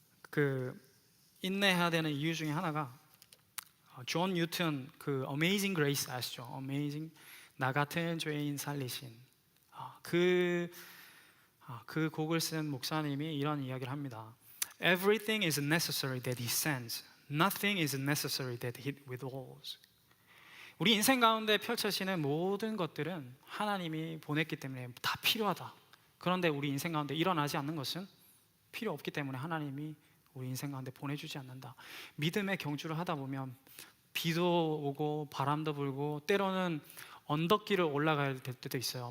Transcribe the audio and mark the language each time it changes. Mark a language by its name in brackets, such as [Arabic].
[Korean] 그 인내해야 되는 이유 중에 하나가 존 뉴턴 그 Amazing Grace 아시죠? Amazing, 나 같은 죄인 살리신 그 곡을 쓴 목사님이 이런 이야기를 합니다. [English] Everything is necessary that he sends. Nothing is necessary that he withholds. [Korean] 우리 인생 가운데 펼쳐지는 모든 것들은 하나님이 보냈기 때문에 다 필요하다. 그런데 우리 인생 가운데 일어나지 않는 것은 필요 없기 때문에 하나님이 우리 인생 가운데 보내주지 않는다. 믿음의 경주를 하다 보면 비도 오고 바람도 불고 때로는 언덕길을 올라가야 될 때도 있어요.